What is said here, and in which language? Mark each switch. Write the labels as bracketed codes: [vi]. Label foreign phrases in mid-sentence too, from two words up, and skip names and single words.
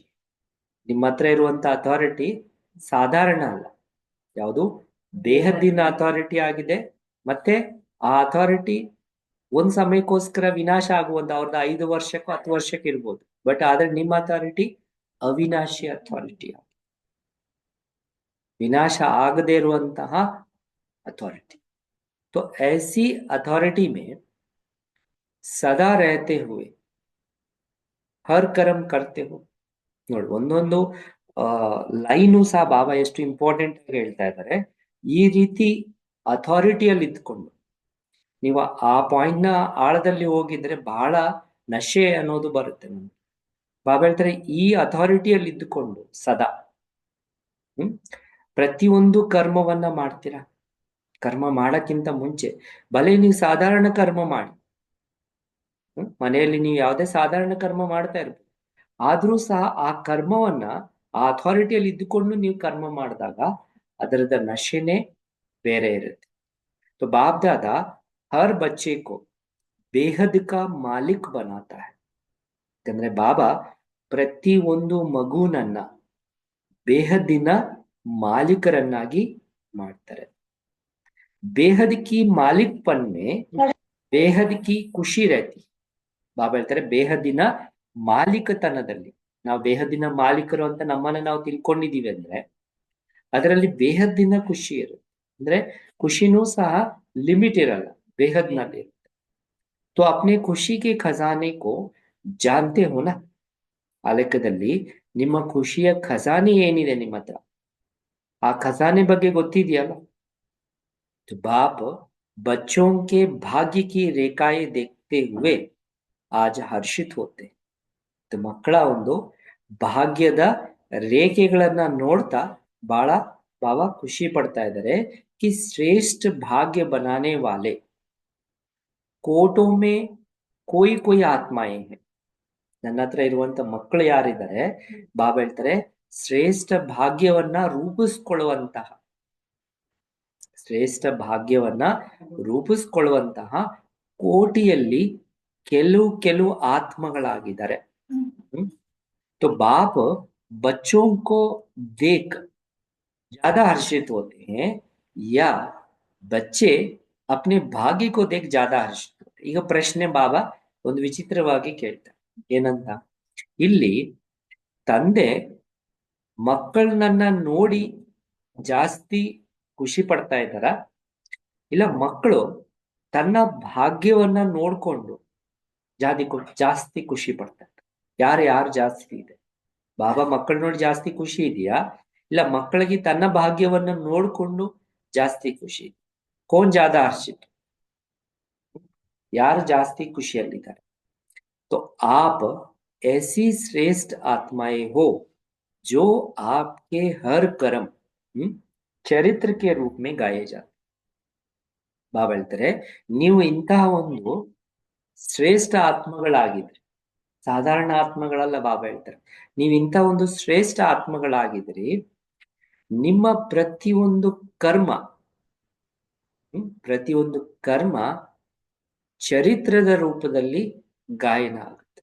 [kn] ನಿಮ್ಮ ಹತ್ರ ಇರುವಂತ ಅಥಾರಿಟಿ ಸಾಧಾರಣ ಅಲ್ಲ, ಯಾವುದು ಬೇಹದ್ದಿನ ಅಥಾರಿಟಿ ಆಗಿದೆ. ಮತ್ತೆ ಆ ಅಥಾರಿಟಿ ಒಂದ್ ಸಮಯಕ್ಕೋಸ್ಕರ ವಿನಾಶ ಆಗುವಂತ, ಅವ್ರದ್ದು 5 ವರ್ಷಕ್ಕೂ 10 ವರ್ಷಕ್ಕೆ ಇರ್ಬೋದು, ಬಟ್ ಆದ್ರೆ ನಿಮ್ಮ ಅಥಾರಿಟಿ ಅವಿನಾಶಿ ಅಥಾರಿಟಿ, ವಿನಾಶ ಆಗದೆ ಇರುವಂತಹ ಅಥಾರಿಟಿ. [hi] तो ऐसी अथॉरिटी में सदा रहते हुए हर कर्म करते हो. [kn] ನೋಡಿ, ಒಂದೊಂದು ಲೈನು ಸಹ ಬಾಬಾ ಎಷ್ಟು ಇಂಪಾರ್ಟೆಂಟ್ ಆಗಿ ಹೇಳ್ತಾ ಇದ್ದಾರೆ. ಈ ರೀತಿ ಅಥಾರಿಟಿಯಲ್ಲಿ ಇದ್ಕೊಂಡು ನೀವು ಆ ಪಾಯಿಂಟ್ ನ ಆಳದಲ್ಲಿ ಹೋಗಿದ್ರೆ ಬಹಳ ನಶೆ ಅನ್ನೋದು ಬರುತ್ತೆ ನಮ್ಗೆ. ಬಾಬಾ ಹೇಳ್ತಾರೆ, ಈ ಅಥಾರಿಟಿಯಲ್ಲಿ ಇದ್ದುಕೊಂಡು ಸದಾ ಪ್ರತಿಯೊಂದು ಕರ್ಮವನ್ನ ಮಾಡ್ತೀರಾ. ಕರ್ಮ ಮಾಡಕ್ಕಿಂತ ಮುಂಚೆ ಭಲೆ ನೀವು ಸಾಧಾರಣ ಕರ್ಮ ಮಾಡಿ, ಮನೆಯಲ್ಲಿ ನೀವು ಯಾವುದೇ ಸಾಧಾರಣ ಕರ್ಮ ಮಾಡ್ತಾ ಇರ್ಬೋದು, ಆದ್ರೂ ಸಹ ಆ ಕರ್ಮವನ್ನ ಆ ಅಥಾರಿಟಿಯಲ್ಲಿ ಇದ್ದುಕೊಂಡು ನೀವು ಕರ್ಮ ಮಾಡಿದಾಗ ಅದರದ ನಶೆನೇ ಬೇರೆ ಇರುತ್ತೆ. [hi] तो बाप दादा हर बच्चे को बेहद का मालिक बनाता है. [kn] ಯಾಕಂದ್ರೆ ಬಾಬಾ ಪ್ರತಿ ಒಂದು ಮಗುನನ್ನ ಬೇಹದ್ದಿನ ಮಾಲೀಕರನ್ನಾಗಿ ಮಾಡ್ತಾರೆ. [hi] बेहद की मालिक पन में बेहद की खुशी रहती. [kn] ಬಾಬಾ ಹೇಳ್ತಾರೆ, ಬೇಹದ್ದಿನ ಮಾಲೀಕತನದಲ್ಲಿ ನಾವು ಬೇಹದ್ದಿನ ಮಾಲೀಕರು ಅಂತ ನಮ್ಮನ್ನ ನಾವು ತಿಳ್ಕೊಂಡಿದೀವಿ ಅಂದ್ರೆ ಅದರಲ್ಲಿ ಬೇಹದ್ದಿನ ಖುಷಿ ಇರುತ್ತೆ. ಅಂದ್ರೆ ಖುಷಿನೂ ಸಹ ಲಿಮಿಟ್ ಇರಲ್ಲ, ಬೇಹದ್ನಲ್ಲಿ ಇರುತ್ತೆ. [hi] तो अपने खुशी के खजाने को जानते हो ना. [kn] ಆ ಲೆಕ್ಕದಲ್ಲಿ ನಿಮ್ಮ ಖುಷಿಯ ಖಜಾನೆ ಏನಿದೆ ನಿಮ್ಮ ಹತ್ರ, ಆ ಖಜಾನೆ ಬಗ್ಗೆ ಗೊತ್ತಿದೆಯಲ್ಲ. [hi] तो बाप बच्चों के भाग्य की रेखाएं देखते हुए आज हर्षित होते. तो [kn] ಮಕ್ಕಳ ಒಂದು ಭಾಗ್ಯದ ರೇಖೆಗಳನ್ನ ನೋಡ್ತಾ ಬಹಳ ಬಾಬಾ ಖುಷಿ ಪಡ್ತಾ ಇದ್ದಾರೆ [hi] कि श्रेष्ठ भाग्य बनाने वाले कोटों में कोई कोई आत्माएं हैं. [kn] ನನ್ನ ಹತ್ರ ಇರುವಂತ ಮಕ್ಕಳು ಯಾರಿದ್ದಾರೆ, ಬಾಬಾ ಹೇಳ್ತಾರೆ ಶ್ರೇಷ್ಠ ಭಾಗ್ಯವನ್ನ ರೂಪಿಸ್ಕೊಳ್ಳುವಂತಹ ಶ್ರೇಷ್ಠ ಭಾಗ್ಯವನ್ನ ರೂಪಿಸ್ಕೊಳ್ಳುವಂತಹ ಕೋಟಿಯಲ್ಲಿ ಕೆಲವು ಕೆಲವು ಆತ್ಮಗಳಾಗಿದ್ದಾರೆ. [hi] तो बाप बच्चों को देख ज्यादा हर्षित होते हैं या बच्चे अपने भाग्य को देख ज्यादा हर्षित होते हैं. [kn] ಈಗ ಪ್ರಶ್ನೆ ಬಾಬಾ ಒಂದು ವಿಚಿತ್ರವಾಗಿ ಕೇಳ್ತಾರೆ. ಏನಂತ, ಇಲ್ಲಿ ತಂದೆ ಮಕ್ಕಳನ್ನ ನೋಡಿ ಜಾಸ್ತಿ ಖುಷಿ ಪಡ್ತಾ ಇದ್ದಾರ, ಇಲ್ಲ ಮಕ್ಕಳು ತನ್ನ ಭಾಗ್ಯವನ್ನ ನೋಡ್ಕೊಂಡು ಜಾಸ್ತಿ ಖುಷಿ ಪಡ್ತಾರೆ? ಯಾರು ಜಾಸ್ತಿ ಇದೆ? ಬಾಬಾ ಮಕ್ಕಳು ನೋಡಿ ಜಾಸ್ತಿ ಖುಷಿ ಇದೆಯಾ, ಇಲ್ಲ ಮಕ್ಕಳಿಗೆ ತನ್ನ ಭಾಗ್ಯವನ್ನ ನೋಡ್ಕೊಂಡು ಜಾಸ್ತಿ ಖುಷಿ? [hi] कौन ज्यादा हर्षित? [kn] ಯಾರು ಜಾಸ್ತಿ ಖುಷಿಯಲ್ಲಿದ್ದಾರೆ? [hi] तो आप ऐसी श्रेष्ठ आत्माएं हो जो आपके हर कर्म ಚರಿತ್ರ के रूप में गाए जाते. [kn] ಬಾಬಾ ಹೇಳ್ತಾರೆ ನೀವು ಇಂತಹ ಒಂದು ಶ್ರೇಷ್ಠ ಆತ್ಮಗಳಾಗಿದ್ರಿ, ಸಾಧಾರಣ ಆತ್ಮಗಳಲ್ಲ. ಬಾಬಾ ಹೇಳ್ತಾರೆ ನೀವು ಇಂಥ ಒಂದು ಶ್ರೇಷ್ಠ ಆತ್ಮಗಳಾಗಿದ್ರಿ, ನಿಮ್ಮ ಪ್ರತಿಯೊಂದು ಕರ್ಮ ಚರಿತ್ರದ ರೂಪದಲ್ಲಿ ಗಾಯನ ಆಗುತ್ತೆ.